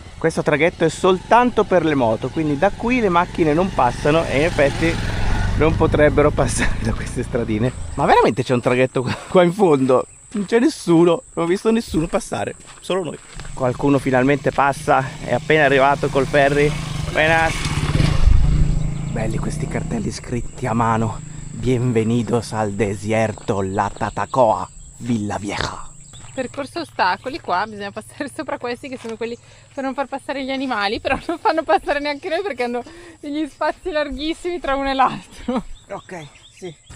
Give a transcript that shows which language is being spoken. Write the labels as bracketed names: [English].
[Italian] Questo traghetto è soltanto per le moto, quindi da qui le macchine non passano e in effetti non potrebbero passare da queste stradine. Ma veramente c'è un traghetto qua in fondo? Non c'è nessuno, non ho visto nessuno passare, solo noi. Qualcuno finalmente passa, è appena arrivato col ferry. [Spanish] Buenas. [Italian] Belli questi cartelli scritti a mano. [Spanish] Bienvenidos al desierto La Tatacoa, Villavieja. [Italian] Percorso ostacoli, qua bisogna passare sopra questi che sono quelli per non far passare gli animali, però non fanno passare neanche noi perché hanno degli spazi larghissimi tra uno e l'altro. Ok, sì.